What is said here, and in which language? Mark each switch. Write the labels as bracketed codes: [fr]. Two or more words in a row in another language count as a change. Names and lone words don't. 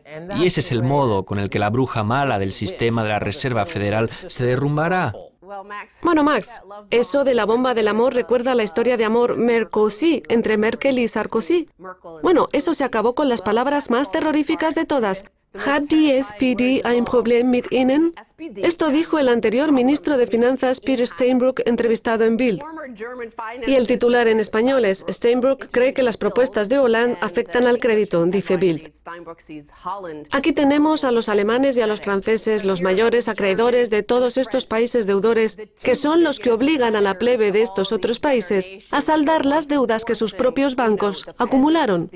[es] Y ese es el modo con el que la bruja mala del sistema de la Reserva Federal se derrumbará. Bueno, Max, eso de la bomba del amor recuerda a la historia de amor Merkozy entre Merkel y Sarkozy. Bueno, eso se acabó con las palabras más terroríficas de todas. [de] ¿Hat die SPD ein Problem mit Ihnen? [es] Esto dijo el anterior ministro de Finanzas Peter Steinbrück entrevistado en Bild. Y el titular en español es: Steinbrück cree que las propuestas de Hollande afectan al crédito, dice Bild. Aquí tenemos a los alemanes y a los franceses, los mayores acreedores de todos estos países deudores, que son los que obligan a la plebe de estos otros países a saldar las deudas que sus propios bancos acumularon.